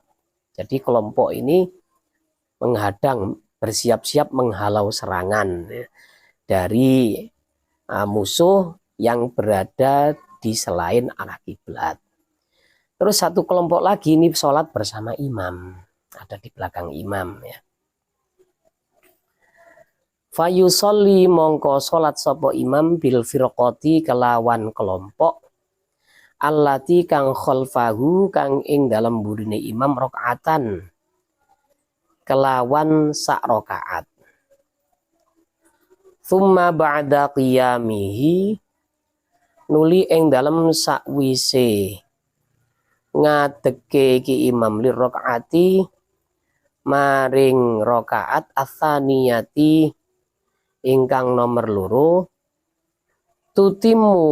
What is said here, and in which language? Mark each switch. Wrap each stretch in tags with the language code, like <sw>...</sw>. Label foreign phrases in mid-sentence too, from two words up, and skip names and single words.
<id>Jadi kelompok ini menghadang, bersiap-siap menghalau serangan ya, dari musuh yang berada di selain arah kiblat. Terus satu kelompok lagi ini sholat bersama imam, ada di belakang imam ya.</id> <jv>Fayusolli mongko sholat sopo imam</jv> <ar>bil firqati</ar> <jv>kelawan kelompok allati kang khalfahu kang ing dalam burine imam rakaatan kelawan sak rakaat.</jv> <ar>Thumma ba'da qiyamihi</ar> <jv>nuli ing dalam sakwise ngadeke ki imam</jv> <ar>lir rakaati</ar> <jv>maring rakaat atsaniyati ingkang nomor loro tutimu</jv>